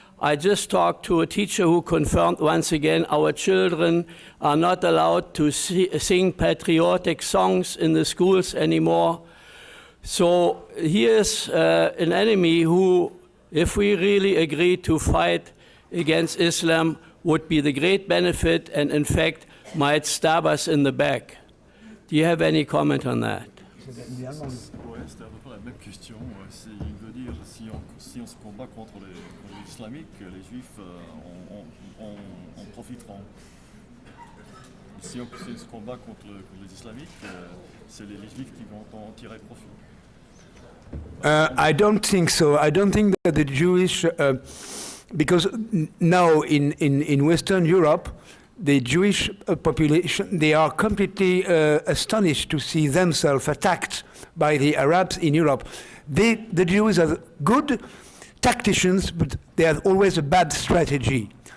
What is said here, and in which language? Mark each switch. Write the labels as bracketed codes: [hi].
[en] I just talked to a teacher who confirmed once again our children are not allowed to sing patriotic songs in the schools anymore. So here's an enemy who, if we really agree to fight against Islam, would be the great benefit and in fact might stab us in the back. Do you have any comment on that? [fr] Ouais, c'était à peu près la même question. Il veut dire si on se combat contre les islamiques, les juifs en profiteront. Si on se combat contre les islamiques, c'est les juifs qui vont en tirer profit. [en] I don't think so. I don't think that the Jewish, because now in Western Europe, the Jewish population, they are completely astonished to see themselves attacked by the Arabs in Europe. The Jews are good tacticians, but they have always a bad strategy.